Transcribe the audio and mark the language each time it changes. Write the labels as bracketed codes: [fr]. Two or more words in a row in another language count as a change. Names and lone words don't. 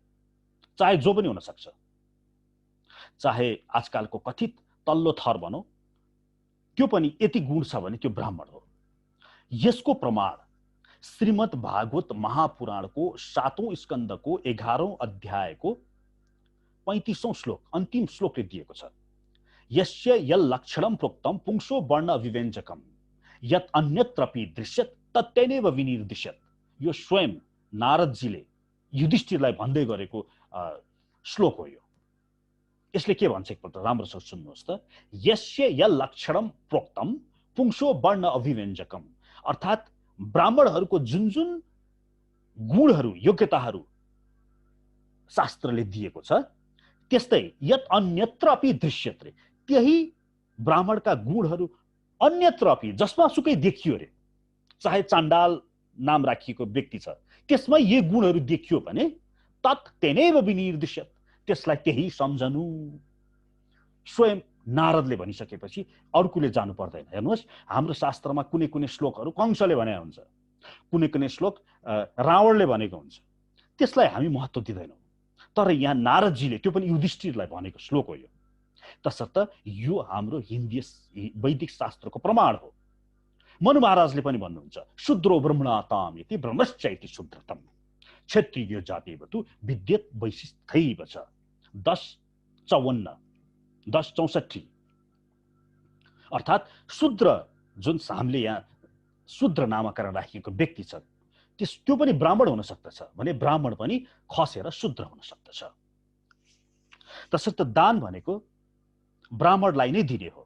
[ne] चाहे जो पनि हुन सक्छ, चाहे आजकलको कथित तल्लो थर भनौं, त्यो पनि यति गुण छ भने त्यो ब्राह्मण हो। यसको प्रमाण श्रीमद् भागवत महापुराणको 7औं स्कन्धको 11औं अध्यायको 35औं श्लोक अन्तिम श्लोकले दिएको छ। [sa] यस्य यल्लक्षणं प्रोक्तं पुंसो वर्ण अभिव्यञ्जकम् यत् अन्यत्रपि दृश्यत तत्तेनैव विनिर्दिश्यत। [ne] यो स्वयं नारदजीले युधिष्ठिरलाई भन्दै गरेको श्लोक हो। यो यसले के भन्छ एकपल्ट राम्रोसँग सुन्नुहोस् त। [sa] यस्य यल्लक्षणं प्रोक्तं पुंसो वर्ण अभिव्यञ्जकम्, [ne] अर्थात् ब्राह्मणहरूको जुन जुन गुणहरू योग्यताहरू शास्त्रले दिएको छ त्यस्तै [sa] यत अन्यत्र अपि दृश्यत [ne] रे, त्यही ब्राह्मणका गुणहरू [sa] अन्यत्र अपि [ne] जसमा सुकै देखियो रे, चाहे चाण्डाल नाम राखिएको व्यक्ति छ त्यसमा यी गुणहरू देखियो भने [sa] तत् तेनैव विनिर्दिश्यत, [ne] त्यसलाई त्यही सम्झनु। स्वयं नारदले भनिसकेपछि अर्कोले जानु पर्दैन। हेर्नुहोस्, हाम्रो शास्त्रमा कुनै कुनै श्लोकहरू कंसले भने हुन्छ, कुनै कुनै श्लोक रावणले भनेको हुन्छ, त्यसलाई हामी महत्त्व दिँदैनौँ। तर यहाँ नारदजीले त्यो पनि युधिष्ठिरलाई भनेको श्लोक हो यो। तसर्थ यो हाम्रो हिन्दी वैदिक शास्त्रको प्रमाण हो। मनु महाराजले पनि भन्नुहुन्छ [sa] शूद्रो ब्रह्मणाताम इति ब्रह्मश्चैति शूद्रतम क्षत्रियो जातिवतु विद्यत वैशिष्ठैव च। [ne] 10:54 अर्थात् शूद्र जुन हामीले यहाँ शूद्र नामकरण राखिएको व्यक्ति छ त्यो पनि ब्राह्मण हुन सक्दछ भने ब्राह्मण पनि खसेर शूद्र हुन सक्दछ। तसर्थ दान भनेको ब्राह्मणलाई नै दिने हो।